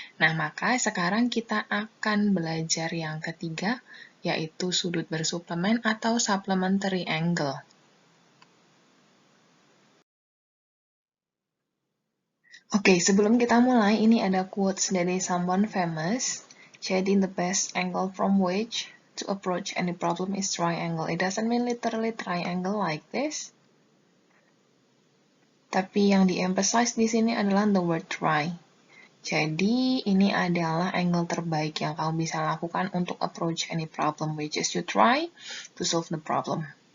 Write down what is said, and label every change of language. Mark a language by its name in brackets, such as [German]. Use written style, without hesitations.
[Indonesian] Nah, maka sekarang kita akan belajar yang ketiga, yaitu sudut bersuplemen atau [English] supplementary angle. [Indonesian] Oke, sebelum kita mulai, ini ada quotes dari [English] someone famous. [Indonesian] Jadi, [English] the best angle from which to approach any problem is triangle. It doesn't mean literally triangle like this. [Indonesian] Tapi yang di-emphasize di sini adalah [English] the word try. [Indonesian] Jadi, ini adalah angle terbaik yang kamu bisa lakukan untuk [English] approach any problem, which is you try to solve the problem.